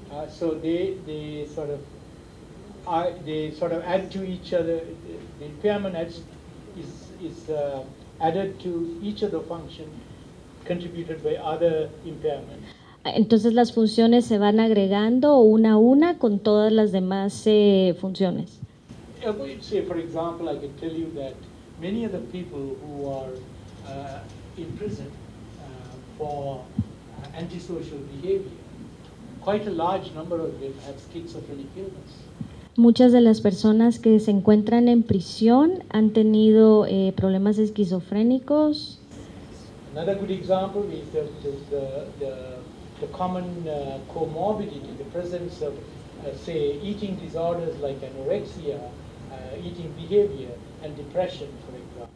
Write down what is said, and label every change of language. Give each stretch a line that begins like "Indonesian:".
English: So they sort of add to each other. The impairment is added to each of the function contributed by other impairments.
Spanish: Entonces las funciones se van agregando una a una con todas las demás funciones.
English: Say, for example, I can tell you that many of the people who are in prison for antisocial behavior, quite a large number of them have schizophrenic illness.
Spanish: Muchas de las personas que se encuentran en prisión han tenido problemas esquizofrénicos.
English: Another good example is the common comorbidity, the presence of, say, eating disorders like anorexia, eating behavior, and depression, for example.